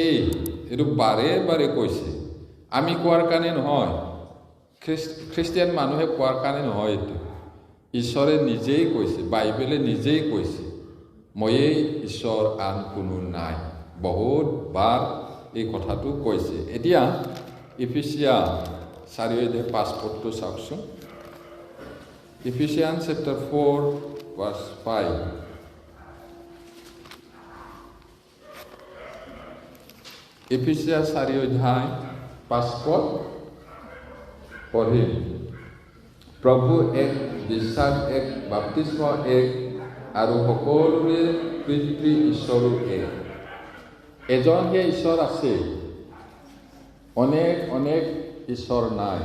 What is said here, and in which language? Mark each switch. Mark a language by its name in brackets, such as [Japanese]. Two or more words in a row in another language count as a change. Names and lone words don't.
[Assamese] এইটো বাৰে বাৰে কৈছে, আমি কোৱাৰ কাৰণে নহয়, খ্ৰীষ্টিয়ান মানুহে কোৱাৰ কাৰণে নহয়। এইটো ঈশ্বৰে নিজেই কৈছে, বাইবেলে নিজেই কৈছে, ময়েই ঈশ্বৰ, আন কোনো নাই। বহুত বাৰ এই কথাটো কৈছে। এতিয়া ইফিচিয়া 4:5 পদটো চাওকচোন। [English] Ephesians chapter 4 verse 5. [Assamese] Ephesians 4:5 পদ পঢ়িম। প্ৰভু এক, বিশ্বাস এক, বাপ্তিস্ম এক, আৰু সকলোৰে পিতৃ ঈশ্বৰো এক। এজনহে ঈশ্বৰ আছে, অনেক অনেক ঈশ্বৰ নাই।